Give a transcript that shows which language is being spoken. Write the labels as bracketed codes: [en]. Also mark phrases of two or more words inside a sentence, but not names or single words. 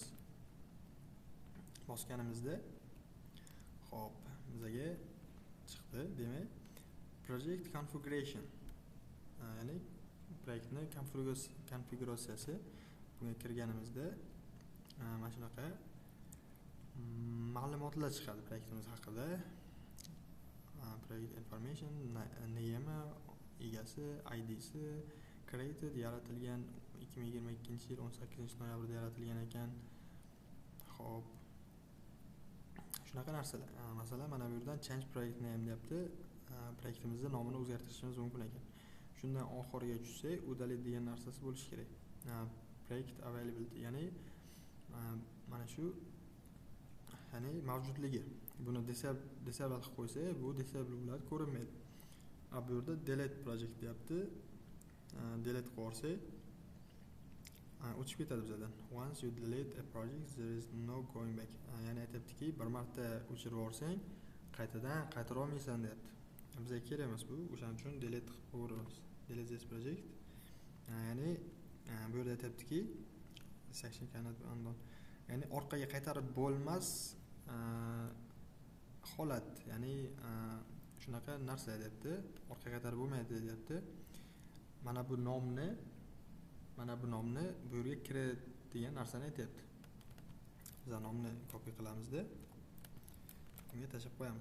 [uz] Bosganimizda xo'p, bizga chiqdi. Demak, [en] project configuration [uz] ya'ni proyektni konfiguratsiyasi. Bunga kirganimizda mana shunaqa ma'lumotlar chiqadi proyektimiz haqida. [en] Project information, name, [uz] egasi, idsi, created, yaratilgan 2022-yil 18-noyabrda yaratilgan ekan. Xo'p, shunaqa narsalar. Masalan, mana bu yerdan [en] change project name [uz] deyapti. Proyektimizning nomini o'zgartirishimiz mumkin ekan. Shundan oxiriga tushsak, udalить degan narsasi bo'lishi kerak. [en] Project availability, [uz] ya'ni mana shu ya'ni mavjudligi. Buni disable qilib qo'ysa, bu disable bo'ladi, ko'rinmaydi. Bu yerda [en] delete project [uz] deyapti. Delete qilib yuborsak, o'chib ketadi bizdan. [en] Once you delete a project, there is no going back. [uz] Ya'ni aytibdiki, bir marta o'chirib yuborsang, qaytadan qaytara olmaysan deyapti. Bizga kerak emas bu. O'shaning uchun delete qilib qo'yamiz. [en] Delete this project. [uz] Ya'ni bu yerda aytibdiki, [en] section cannot be undone. [uz] Ya'ni orqaga qaytarib bo'lmas holat, ya'ni shunaqa narsa deyapti. Orqaga qaytarib bo'lmaydi deyapti. Mana bu nomni bu yerga kiradigan narsani aytyapti. Biz nomni copy qilamizda, bunga tashlab qo'yamiz.